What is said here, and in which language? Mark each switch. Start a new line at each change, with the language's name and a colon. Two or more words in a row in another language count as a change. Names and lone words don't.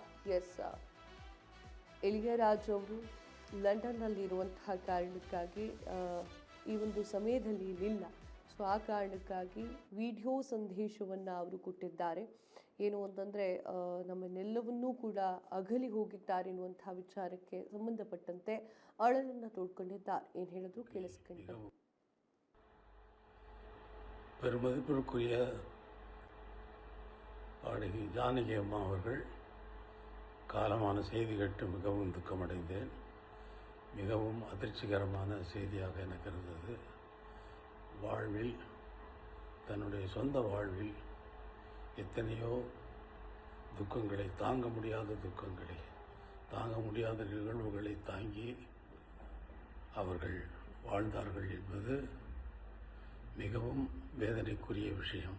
Kannada: ಎಸ್, ಇಳಿಯರಾಜ್ ಅವರು ಲಂಡನ್ನಲ್ಲಿರುವಂತಹ ಕಾರಣಕ್ಕಾಗಿ ಈ ಒಂದು ಸಮಯದಲ್ಲಿ ಇಲ್ಲಿಲ್ಲ. ಸೊ ಆ ಕಾರಣಕ್ಕಾಗಿ ವಿಡಿಯೋ ಸಂದೇಶವನ್ನು ಅವರು ಕೊಟ್ಟಿದ್ದಾರೆ. ಏನು ಅಂತಂದರೆ ನಮ್ಮನ್ನೆಲ್ಲವನ್ನೂ ಕೂಡ ಅಗಲಿ ಹೋಗಿದ್ದಾರೆ ಎನ್ನುವಂತಹ ವಿಚಾರಕ್ಕೆ ಸಂಬಂಧಪಟ್ಟಂತೆ ಅಳಲನ್ನು ತೋಡ್ಕೊಂಡಿದ್ದಾರೆ. ಏನು ಹೇಳಿದ್ರು ಕೇಳಿಸ್ಕೊಂಡು.
Tamil: பெருமதிப்பிற்குரிய பாடகி ஜானகி அம்மா அவர்கள் காலமான செய்தி கேட்டு மிகவும் துக்கமடைந்தேன். மிகவும் அதிர்ச்சிகரமான செய்தியாக எனக்கு இருந்தது. வாழ்வில், தன்னுடைய சொந்த வாழ்வில் எத்தனையோ துக்கங்களை, தாங்க முடியாத துக்கங்களை, தாங்க முடியாத நிகழ்வுகளை தாங்கி அவர்கள் வாழ்ந்தார்கள் என்பது மிகவும் வேதனைக்குரிய விஷயம்.